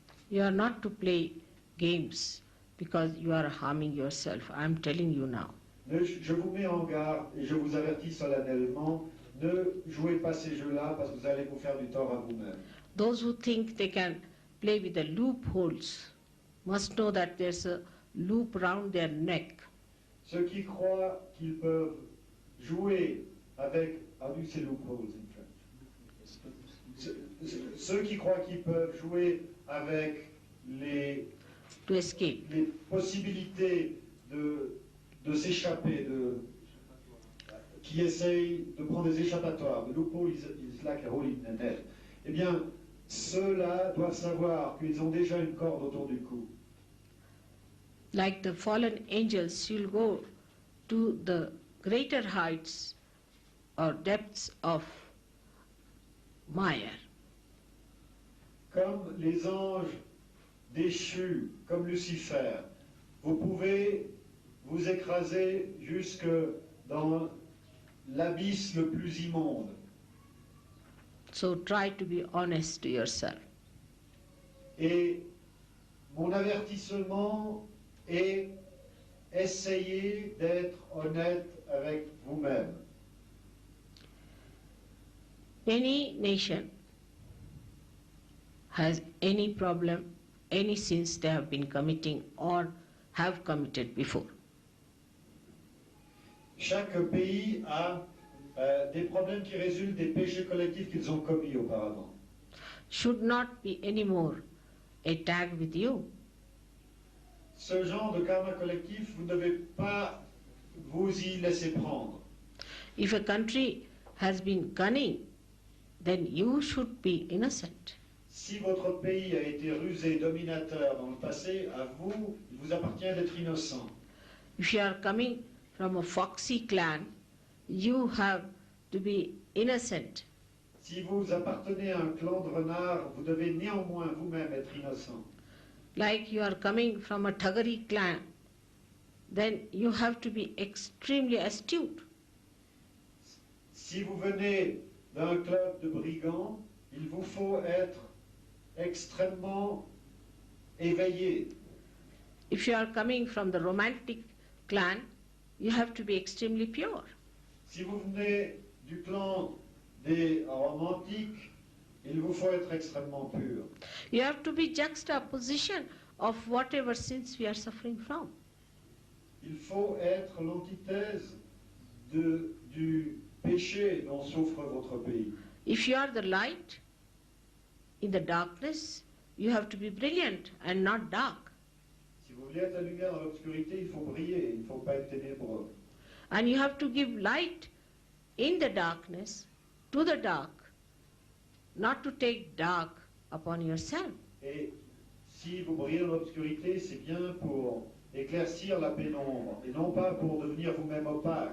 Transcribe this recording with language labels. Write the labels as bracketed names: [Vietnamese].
[English] You are not to play games because you are harming yourself. I am telling you now. [French] Je vous mets en garde et je vous avertis solennellement, ne jouez pas ces jeux-là parce que vous allez vous faire du tort à vous-même. [English] Those who think they can play with the loopholes must know that there's a loop round their neck. [French] Ceux qui croient qu'ils peuvent jouer avec... [English] How do you say loopholes in French? [French] Ceux qui croient qu'ils peuvent jouer avec les [English] To escape. [French] les possibilités de s'échapper, qui essayent de prendre des échappatoires. [English] The loophole is like a hole in the net. [French] Eh bien, ceux-là doivent savoir qu'ils ont déjà une corde autour du cou. [English] Like the fallen angels, you'll go to the greater heights or depths of Maya. [French] Comme les anges déchus, comme Lucifer, vous pouvez vous écraser jusque dans l'abysse le plus immonde. [English] So try to be honest to yourself. [French] Et mon avertissement est essayer d'être honnête avec vous-même. [English] Any nation has any problem, any sins they have been committing or have committed before. [French] Chaque pays a des problèmes qui résultent des péchés collectifs qu'ils ont commis auparavant. [English] Should not be anymore a tag with you. [French] Ce genre de karma collectif, vous ne devez pas vous y laisser prendre. [English] If a country has been cunning, then you should be innocent. [French] Si votre pays a été rusé, dominateur dans le passé, à vous, il vous appartient d'être innocent. [English] If you are coming from a foxy clan, you have to be innocent. [French] Si vous appartenez à un clan de renards, vous devez néanmoins vous-même être innocent. [English] Like you are coming from a Thagari clan, then you have to be extremely astute. [French] Si vous venez d'un club de brigands, il vous faut être extrêmement éveillé. [English] If you are coming from the romantic clan, you have to be extremely pure. [French] Si vous venez du clan des romantiques, il vous faut être extrêmement pur. [English] You have to be juxtaposition of whatever sins we are suffering from. [French] Il faut être l'antithèse du péché dont souffre votre pays. [English] If you are the light in the darkness, you have to be brilliant and not dark. [French] Si vous voulez être la lumière dans l'obscurité, il faut briller, il ne faut pas être ténébreux. [English] And you have to give light in the darkness to the dark, not to take dark upon yourself. [French] Et si vous brillez dans l'obscurité, c'est bien pour éclaircir la pénombre et non pas pour devenir vous-même opaque.